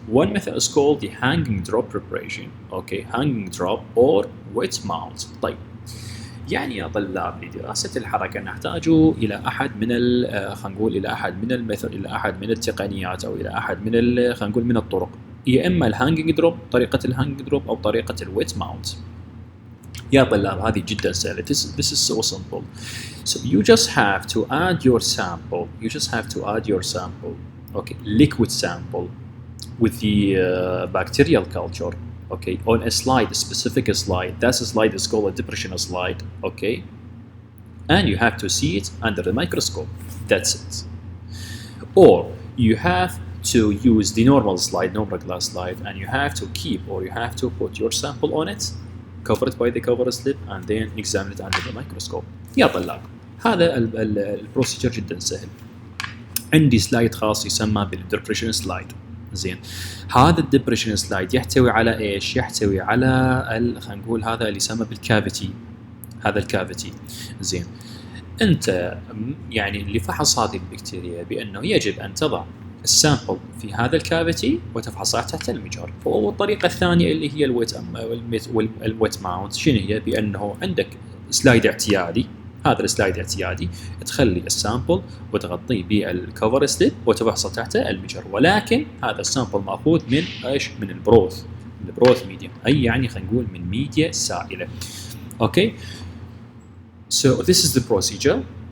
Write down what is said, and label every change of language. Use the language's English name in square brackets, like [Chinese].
[English] One method is called the hanging drop preparation, okay, hanging drop or wet mount. [Arabic] طيب يعني يا طلاب لدراسة الحركة نحتاج إلى أحد من خلينا نقول إلى أحد من الميثود، إلى أحد من التقنيات، أو إلى أحد من خلينا نقول من الطرق، يا إما الهانجنج دروب، طريقة الهانجنج دروب، أو طريقة الويت ماونت. يا طلاب هذه جدا سهلة. [English] This is so simple. So you just have to add your sample. You just have to add your sample, okay, liquid sample, with the bacterial culture, okay, on a slide, a specific slide. That slide is called a depression slide, okay, and you have to see it under the microscope. That's it. Or you have to use the normal slide, normal glass slide, and you have to keep, or you have to put your sample on it, cover it by the cover slip, and then examine it under the microscope. [Arabic] يا طلاب هذا البروسيجر جدا سهل. عندي سلايد خاص يسمى بالديبريشن سلايد. زين، هذا الديبريشن سلايد يحتوي على ايش؟ يحتوي على خلينا نقول هذا اللي يسمى بالكافيتي، هذا الكافيتي. زين، انت يعني لفحص هذه البكتيريا بانه يجب ان تضع السامبل في هذا الكافيتي وتفحصها تحت المجهر. والطريقه الثانيه اللي هي الويت ماونت، شنو هي؟ بانه عندك سلايد اعتيادي، هذا السلايد اعتيادي تخلي السامبل وتغطيه بالكفر سليب وتفحصه تحت المجهر، ولكن هذا السامبل ماخوذ من ايش؟ من البروث ميديا، اي يعني خلينا نقول من ميديا سائله. [English] Okay, so this is the procedure.